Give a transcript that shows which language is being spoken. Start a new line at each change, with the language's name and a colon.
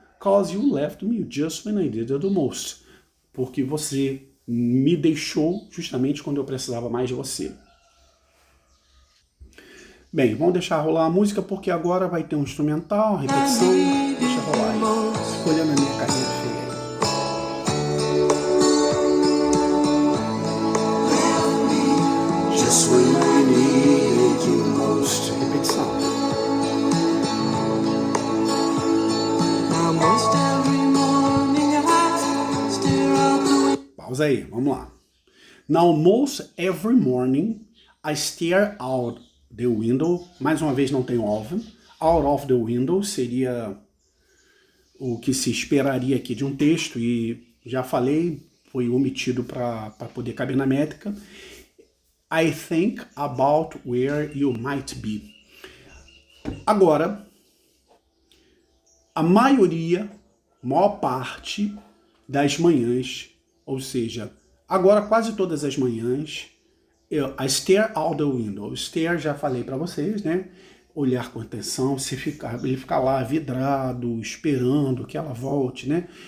English: 'Cause you left me just when I did it the most.
Portuguese: Porque você me deixou justamente quando eu precisava mais de você. Bem, vamos deixar rolar a música porque agora vai ter um instrumental, repetição. Deixa rolar aí. Escolhendo a minha carinha feia.
English: Just when I needed you most.
Portuguese: Repetição.
English: Almost every morning I stare out the window.
Portuguese: Pausa aí, vamos lá.
English: Now, most every morning I stare out the window.
Portuguese: Mais uma vez não tem of. Out of the window seria o que se esperaria aqui de um texto, e já falei, foi omitido para poder caber na métrica.
English: I think about where you might be.
Portuguese: Agora, a maior parte das manhãs, ou seja, agora quase todas as manhãs,
English: I stare out the window.
Portuguese: Stare, já falei para vocês, né? Olhar com atenção, ele ficar lá vidrado, esperando que ela volte, né?